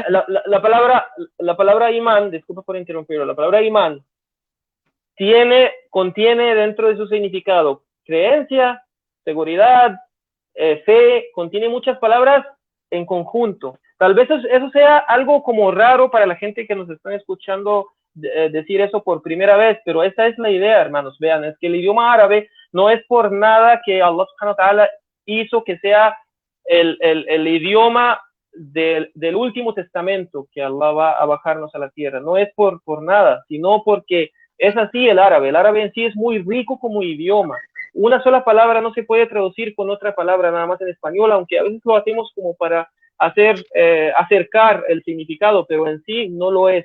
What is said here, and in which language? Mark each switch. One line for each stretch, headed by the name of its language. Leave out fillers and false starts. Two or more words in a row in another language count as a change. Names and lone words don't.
Spanish: sea, la palabra imán, disculpa por interrumpirlo, la palabra imán contiene dentro de su significado creencia, seguridad, fe, contiene muchas palabras en conjunto. Tal vez eso sea algo como raro para la gente que nos están escuchando decir eso por primera vez, pero esa es la idea, hermanos. Vean, es que el idioma árabe no es por nada que
Arabic: الله سبحانه وتعالى
Spanish: hizo que sea el idioma del último testamento que Allah va a bajarnos a la tierra. No es por nada, sino porque es así el árabe. El árabe en sí es muy rico como idioma. Una sola palabra no se puede traducir con otra palabra nada más en español, aunque a veces lo hacemos como para acercar el significado, pero en sí no lo es.